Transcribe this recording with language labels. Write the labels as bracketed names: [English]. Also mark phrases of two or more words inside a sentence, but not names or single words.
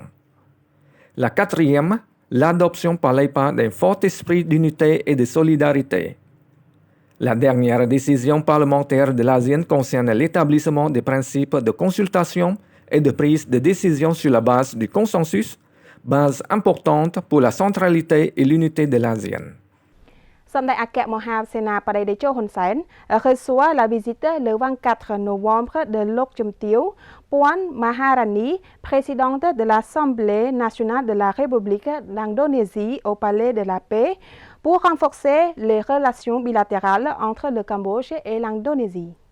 [French] La quatrième, l'adoption par l'AIPA d'un fort esprit d'unité et de solidarité. La dernière décision parlementaire de l'ASEAN concerne l'établissement des principes de consultation et de prise de décision sur la base du consensus, base importante pour la centralité et l'unité de l'ASEAN. សម្ដេចអគ្គមហាសេនាបតីតេជោហ៊ុនសែន reçoit la visite le 24 novembre de Lok Chumtiew Puan Maharani, présidente de l'Assemblée nationale de la République d'Indonésie au Palais de la Paix, pour renforcer les relations bilatérales entre le Cambodge et l'Indonésie.